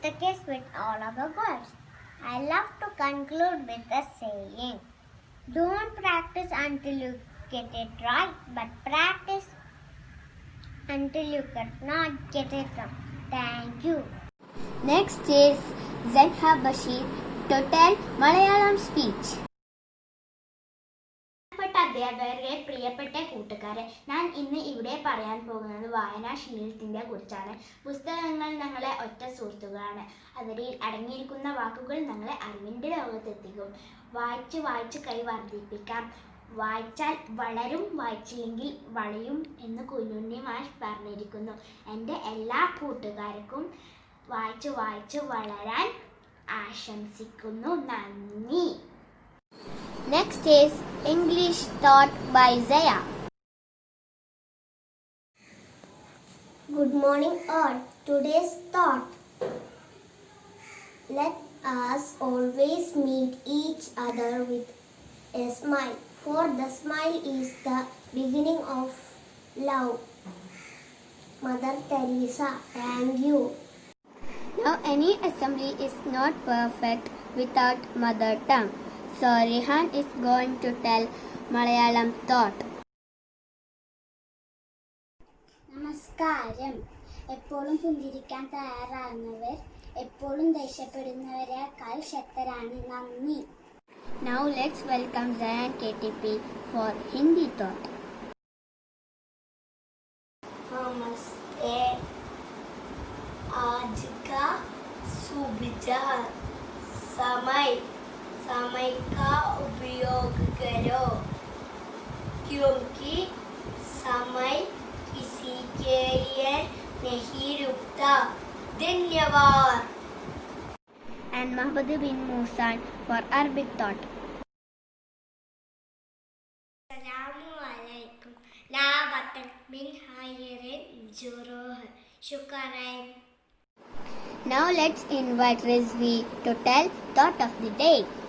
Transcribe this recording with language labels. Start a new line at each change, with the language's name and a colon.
English: the case with all our goals. I love to conclude with a saying: don't practice until you get it right, but practice until you cannot get it wrong. Thank you. Next is Zenha Bashir to tell Malayalam speech.
Malayalam: പ്രിയപ്പെട്ട അധ്യാപകരെ, പ്രിയപ്പെട്ട കൂട്ടുകാരെ, ഞാൻ ഇന്ന് ഇവിടെ പറയാൻ പോകുന്നത് വായനാശീലത്തിനെ കുറിച്ചാണ്. പുസ്തകങ്ങൾ ഞങ്ങളെ ഒറ്റ സുഹൃത്തുക്കളാണ്. അവരിൽ അടങ്ങിയിരിക്കുന്ന വാക്കുകൾ ഞങ്ങളെ അറിവിൻ്റെ ലോകത്തെത്തിക്കും. വായിച്ച് വായിച്ച് കൈ വർദ്ധിപ്പിക്കാം. വായിച്ചാൽ വളരും, വായിച്ചില്ലെങ്കിൽ വളയും എന്ന് കുഞ്ഞുണ്ണി മാഷ് പറഞ്ഞിരിക്കുന്നു. എൻ്റെ എല്ലാ കൂട്ടുകാർക്കും വായിച്ച് വായിച്ച് വളരാൻ ആശംസിക്കുന്നു. നന്ദി.
English: Next is English thought by Zaya. Good morning all. Today's thought: let us always meet each other with a smile, for the smile is the beginning of love. Mother Teresa. Thank you. Now any assembly is not perfect without mother tongue. So Rehan is going to tell Malayalam thought.
Malayalam: നമസ്കാരം. എപ്പോഴും പുഞ്ചിരിക്കാൻ തയ്യാറാകുന്നവർ എപ്പോഴും ദേഷ്യപ്പെടുന്നവരെക്കാൾ ശക്തരാണ്. നന്ദി.
English: Now let's welcome Zayan KTP for Hindi thought.
Hindi: नमस्ते. आज का सुविचार: समय का उपयोग करो, क्योंकि समय किसी के लिए नहीं रुकता. धन्यवाद.
English: And Mahmoud bin Musan for Arabic thought.
Arabic: Assalamualaikum. La batak min hayrin juruh. Shukran.
English: Now let's invite Rizvi to tell thought of the day.